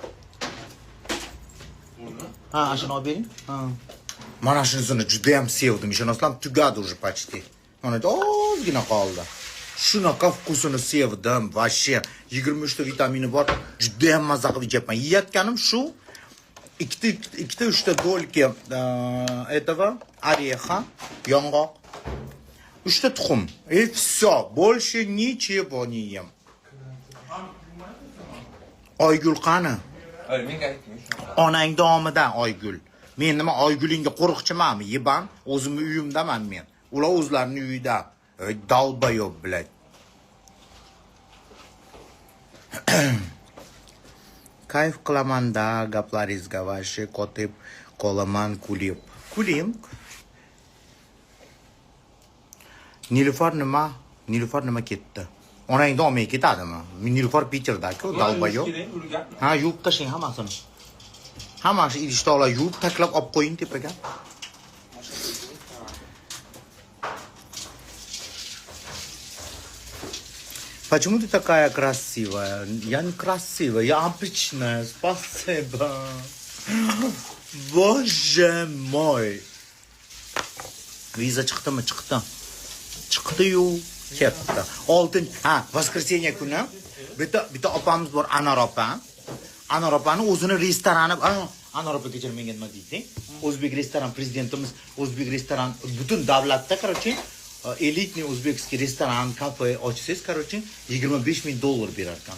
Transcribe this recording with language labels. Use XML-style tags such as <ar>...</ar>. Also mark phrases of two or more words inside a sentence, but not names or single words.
<uz>Ha, shuni olib bering. Ha. Mana shunisini juda ham sevdim. Ishonasizlarmi? Tugadi</uz> <ru>уже почти.</ru> <uz>Mana ozgina qoldi. Shunaqa vkusini sevdim. Вообще 23 ta vitamini bor. Juda ham mazza qilib ichyapman. Yeyotganim shu ikkita 3 ta dolki</uz> <ru>этого ореха,</ru> <uz>yong'oq, 3 ta tuxum.</uz> <ru>И все, больше ничего не ем.</ru> <uz>Oygul qani? Menga aytding. Onang domidan Oygul. Men nima Oygulingga qo'riqchimanmi? Yeban, o'zimning uyimdaman men. Ular o'zlarining uyida. Dalbayob, блядь. Kayf qilamanda gaplaringizga vashi kotib qolaman kulib. Kulim. Nilufar nima ketdi? Onangni olmay ketadimi? Nilufar Peterda-ku, dalbayob. Ha, yuvib tashlang hammasini. Hammasini idishtoqlar yuvib taklab olib qo'ying tepaga.</uz> <ru>Почему ты такая красивая? Я не красивая, я обычная. Спасибо. Боже мой.</ru> <uz>Viza chiqdimi? Chiqdi. Chiqdi-yu, ketdi. Воскресенье kuni bitta opamiz bor, Anor opa. Anor opani o'zini restorani, Anor opa kechiring, menga nima deydi? O'zbek restoran prezidentimiz, O'zbek restoran butun davlatda, короче,</uz> <ru>элитный узбекский</ru> <uz>restoran, kafe ochsangiz, короче, $25,000 berar ekan.</uz>